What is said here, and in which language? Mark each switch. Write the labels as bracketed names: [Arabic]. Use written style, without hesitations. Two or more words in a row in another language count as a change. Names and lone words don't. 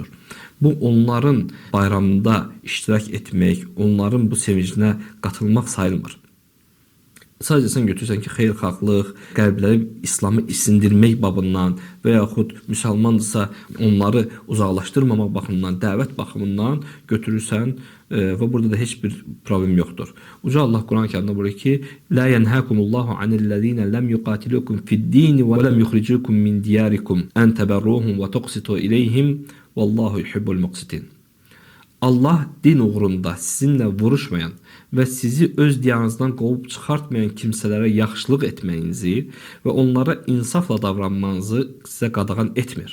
[Azerbaijani] Bu onların bayramında iştirak etmək, onların bu sevincinə qatılmaq sayılmır. Sadəcə sən götürsən ki, xeyirxahlıq, qəlbləri İslamı isindirmək babından və yaxud müsəlmandırsa onları uzaqlaşdırmamaq baxımından, dəvət baxımından götürürsən və burada da heç bir problem yoxdur. [Turkish] Uca Allah Kur'an-ı Kerim'de buyuruyor ki: [Arabic] "لا ينهاكم الله عن الذين لم يقاتلوكم في الدين ولم يخرجوكم من دياركم أن تبروهم وتقسطوا إليهم والله يحب المقسطين." [Azerbaijani] Allah din uğrunda sizinle vuruşmayan ve sizi öz diyarınızdan qovub çıxartmayan kimsələrə yaxşılıq etməyinizi və onlara insafla davranmanızı sizə qadağan etmir.